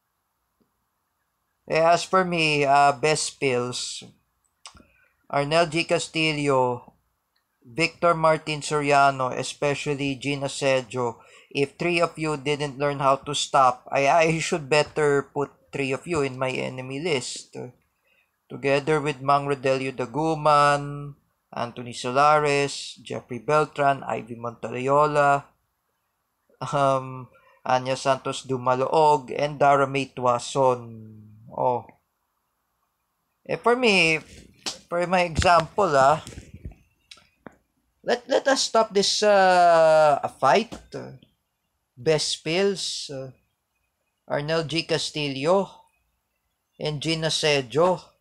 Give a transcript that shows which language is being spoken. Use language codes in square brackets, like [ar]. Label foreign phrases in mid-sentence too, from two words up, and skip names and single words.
[en] As for me, best pills, Arnel G. Castillo, Victor Martin Soriano, especially Gina Sejo. If three of you didn't learn how to stop, I should better put three of you in my enemy list. Together with Mang Rodelio Daguman, Anthony Solares, Jeffrey Beltran, Ivy Montalayola, Anya Santos Dumaloog, and Dara May Tuason. Oh. For me, for my example, let us stop this a fight. Best pills, Arnel G. Castillo, and Gina Sejo.